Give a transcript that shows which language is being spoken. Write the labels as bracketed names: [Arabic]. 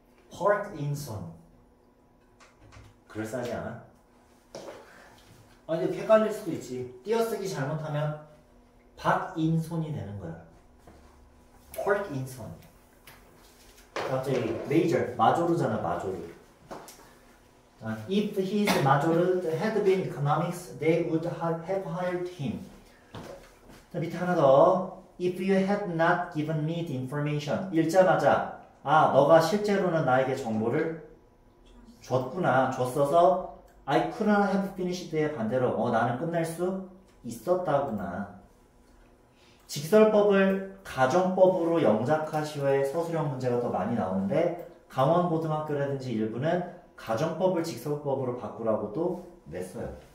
[Korean] 박인손. 그럴싸하지 않아? 아니 근데 헷갈릴 수도 있지. 띄어쓰기 잘못하면 박인손이 되는 거야. 박인손. 갑자기 메이저 마조르잖아. 마조르. [English] If his major had been economics, they would have hired him. [Korean] 자, 밑에 하나 더. [English] If you had not given me the information. [Korean] 읽자마자 너가 실제로는 나에게 정보를 줬구나. 줬어서 [English] I couldn't have finished [Korean] 의 반대로 나는 끝낼 수 있었다구나. 직설법을 가정법으로 영작하시오의 서술형 문제가 더 많이 나오는데 강원고등학교라든지 일부는 가정법을 직설법으로 바꾸라고도 냈어요.